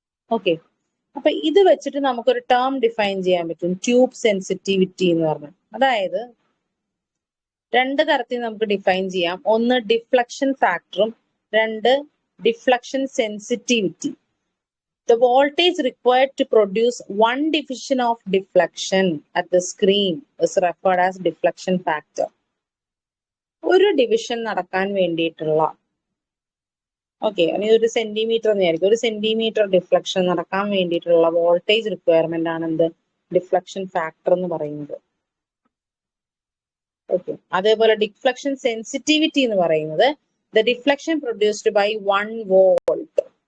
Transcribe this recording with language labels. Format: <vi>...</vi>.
<ml>Okay, അപ്പൊ ഇത് വെച്ചിട്ട് നമുക്കൊരു ടേം ഡിഫൈൻ ചെയ്യാൻ പറ്റും, ട്യൂബ് സെൻസിറ്റിവിറ്റി എന്ന് പറഞ്ഞു. അതായത് 2 തരത്തിൽ നമുക്ക് ഡിഫൈൻ ചെയ്യാം. ഒന്ന് ഡിഫ്ലക്ഷൻ ഫാക്ടറും 2 deflection sensitivity.</ml> <en>The voltage required to produce one division of deflection at the screen is referred as deflection factor.</en> <ml>ഒരു ഡിവിഷൻ നടക്കാൻ വേണ്ടിയിട്ടുള്ള ഒരു സെന്റിമീറ്റർ എന്ന് വിചാരിക്കും, ഒരു സെന്റിമീറ്റർ ഡിഫ്ലക്ഷൻ നടക്കാൻ വേണ്ടിയിട്ടുള്ള വോൾട്ടേജ് റിക്വയർമെന്റ് ആണ് എന്ത്, ഡിഫ്ലക്ഷൻ ഫാക്ടർ എന്ന് പറയുന്നത്. ഓക്കെ, അതേപോലെ ഡിഫ്ലക്ഷൻ സെൻസിറ്റിവിറ്റി എന്ന് പറയുന്നത്</ml> <en>The deflection produced by 1 volt.</en>